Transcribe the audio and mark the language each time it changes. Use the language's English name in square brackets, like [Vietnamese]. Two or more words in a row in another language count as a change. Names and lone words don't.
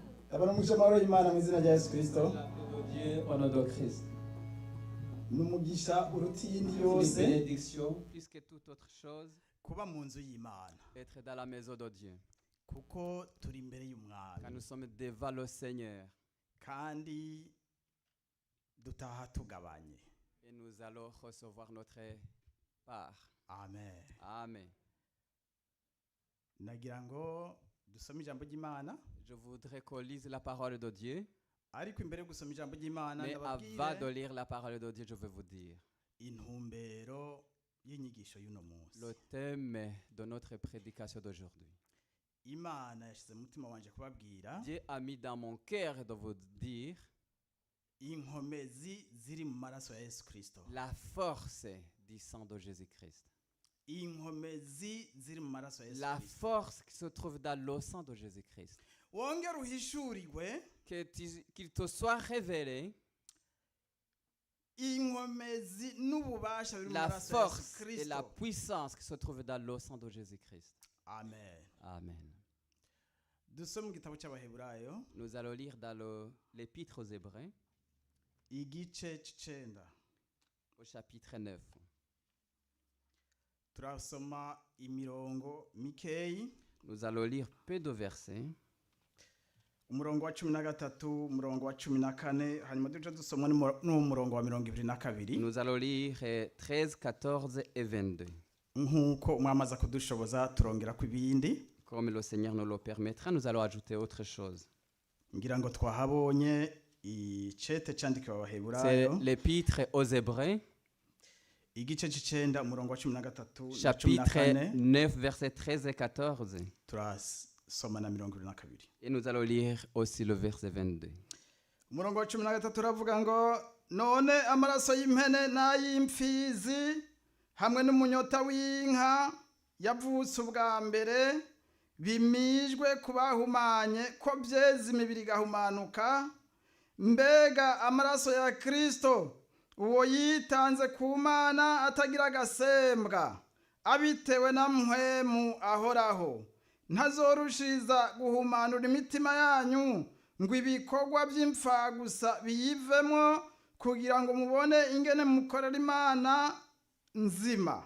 [Rundi] Abaramugisha amahoro y'Imana mu izina rya Yesu Kristo. [French] Dieu au nom de Christ. [Rundi] N'umugisha uruti yindi [French] Une [Rundi] yose [French] bénédiction plus que toute autre chose, [Rundi] kuba mu nzu y'Imana. [French] être dans la maison de Dieu. [Rundi] Kuko turi imbere [French] Car [Rundi] y'umwami. [French] nous sommes devant le Seigneur [Rundi] Kandi dutaha tugabanye. [French] et nous allons recevoir notre part. [Rundi] Amen. Amen. Nagira ngo dusome ijambo ry'Imana. [French] Je voudrais qu'on lise la parole de Dieu. [Rundi] Ariko imbere yo gusoma ijambo ry'Imana [French] Mais avant de [Rundi] ndababwire [French] lire la parole de Dieu, je vais vous dire [Rundi] intumbero y'inyigisho y'uno munsi. [French] le thème de notre prédication d'aujourd'hui. [Rundi] Imana yashize mu mutima wanje kubabwira [French] Dieu a mis dans mon cœur de vous dire [Rundi] inkomezi ziri mu maraso ya Yesu Kristo. [French] la force du sang de Jésus-Christ. [Rundi] Inkomezi ziri mu maraso ya Yesu [French] La [Rundi] Kristo. [French] force qui se trouve dans le sang de Jésus-Christ. [Rundi] Wongera uhishurirwe [French] Qu'il te soit révélé [Rundi] inkomezi n'ububasha biri mu [French] la [Rundi] maraso ya Yesu [French] force et la [Rundi] Kristo. [French] puissance qui se trouve dans le sang de Jésus-Christ. [Rundi] Amen. Amen. Dusome mu gitabo cy'Abaheburayo [French] Nous allons lire dans l'Épître aux Hébreux, [Rundi] igice c'icenda. [French] au chapitre 9. [Rundi] Turasoma imirongo mikeyi. [French] Nous allons lire peu de versets. [Rundi] Umurongo wa 13, umurongo wa 14, hanyuma duce dusoma n'umurongo wa 22. [French] Nous allons lire 13, 14 et 22. [Rundi] Nk'uko mwamaza kudushoboza turongera ku ibindi. [French] Comme le Seigneur nous le permettra, nous allons ajouter autre chose. [Rundi] Ngira ngo twahabonye icete candikiwe [French] C'est [Rundi] Abaheburayo [French] l'Épître aux Hébreux, [Rundi] igice c'icenda umurongo wa 13 na [French] chapitre [Rundi] 14. [French] 9, versets 13 et 14. [Rundi] Turasoma na 22. [French] Et nous allons lire aussi le verset 22. [Rundi] Umurongo wa 13 uravuga ngo none amaraso y'impene n'ay'imfizi hamwe n'umunyota w'inka yavutse ubwa mbere bimijwe kubahumanye ko byeze imibiri gahumanuka, mbega amaraso ya Kristo uwo yitanze ku Mana atagira agasembwa abitewe na mpwemu ahoraho ntazorushiza guhumanura imitima yanyu ngo ibikorwa by'imfa gusa biyivemo kugira ngo mubone ingene mukorera Imana nzima.